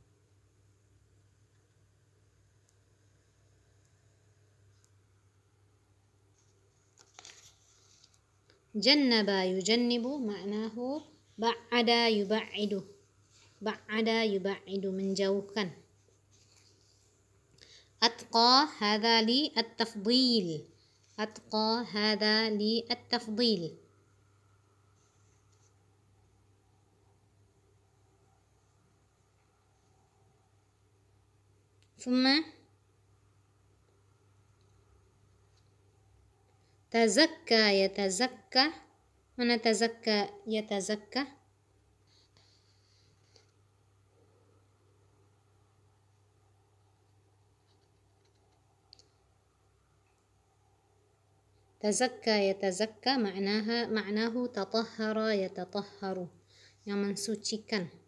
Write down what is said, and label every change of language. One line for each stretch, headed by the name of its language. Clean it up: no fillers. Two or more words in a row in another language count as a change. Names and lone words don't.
Arabic: جنّب يجنّب معناه بعّد يبعّد، بعّد يبعّد, menjauhkan. أتقى هذا للتفضيل، أتقى هذا للتفضيل. ثم تزكّى يتزكّى من تزكّى، يتزكّى? تزكّى يتزكّى معناه تطهّر يتطهّر,
Indonesian: yang mensucikan.